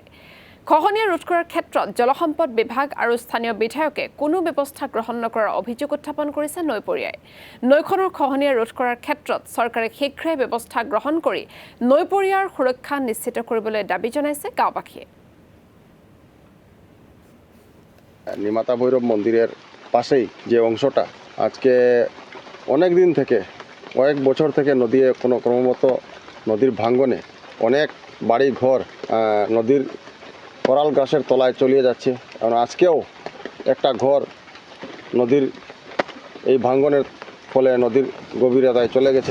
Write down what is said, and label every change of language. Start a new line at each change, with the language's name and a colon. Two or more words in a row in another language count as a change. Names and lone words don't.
Assamese: খহনীয়া ৰোধ কৰাৰ ক্ষেত্ৰত জলসম্পদ বিভাগ আৰু স্থানীয় বিধায়কে কোনো ব্যৱস্থা গ্ৰহণ নকৰাৰ অভিযোগ উত্থাপন কৰিছে নৈপৰীয়াই। নৈখনৰ খহনীয়া ৰোধ কৰাৰ ক্ষেত্ৰত চৰকাৰে শীঘ্ৰে ব্যৱস্থা গ্ৰহণ কৰি নৈপৰীয়াৰ সুৰক্ষা নিশ্চিত কৰিবলৈ দাবী জনাইছে গাঁওবাসীয়ে।
Bangla: নিমাতা ভৈরব মন্দিরের পাশেই যে অংশটা আজকে অনেক দিন থেকে কয়েক বছর থেকে নদী কোনো ক্রমমত নদীর ভাঙ্গনে অনেক বাড়ি ঘর নদীর করাল গাছের তলায় চলিয়ে যাচ্ছে। কারণ আজকেও একটা ঘর নদীর এই ভাঙ্গনের ফলে নদীর গভীরতায় চলে গেছে।